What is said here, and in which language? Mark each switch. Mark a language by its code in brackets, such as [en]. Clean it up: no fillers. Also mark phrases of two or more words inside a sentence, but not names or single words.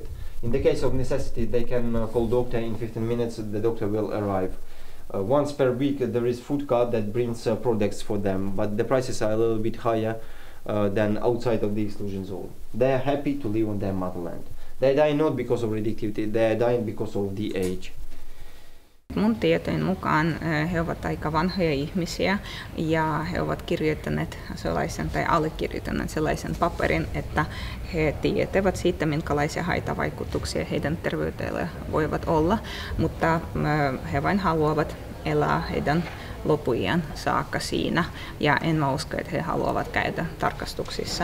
[en] In the case of necessity, they can call doctor in 15 minutes. The doctor will arrive. Once per week there is food cart that brings products for them, but the prices are a little bit higher than outside of the exclusion zone. They are happy to live on their motherland. They die not because of radioactivity, they are dying because of the age. [fi] Mun tietojen mukaan he ovat aika vanhoja ihmisiä ja he ovat kirjoittaneet sellaisen tai allekirjoittaneet sellaisen paperin, että he tietävät siitä, minkälaisia haitavaikutuksia heidän terveydelleen voivat olla, mutta he vain haluavat elää heidän lopuiän saakka siinä, ja en mä usko, että he haluavat käydä tarkastuksissa.